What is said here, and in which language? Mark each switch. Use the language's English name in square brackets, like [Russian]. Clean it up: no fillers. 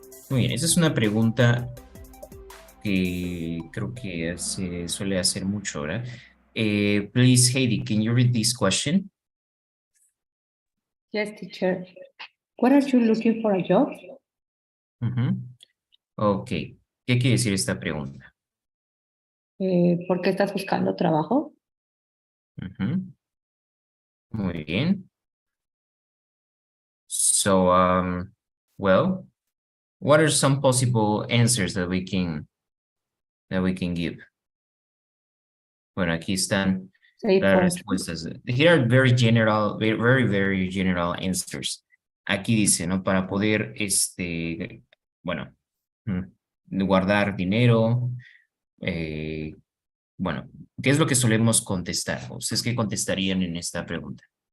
[Spanish] Muy bien, esa es una pregunta que creo que se suele hacer mucho, ¿verdad? [English] Please, Heidi, can you read this question? Yes, teacher. What are you looking for a job? Ujú. [Spanish] Ok, ¿qué quiere decir esta pregunta? ¿Por qué estás buscando trabajo? Ujú. Muy bien. [English] So, well, what are some possible answers that we can give? [Spanish] Bueno, aquí están [English] Say [Spanish] las [English] for [Spanish] respuestas. [English] Here are very general, very general answers. [Spanish] Aquí dice, ¿no? Para poder, bueno, guardar dinero, bueno, ¿qué es lo que solemos contestar? ¿Ustedes qué contestarían en esta pregunta?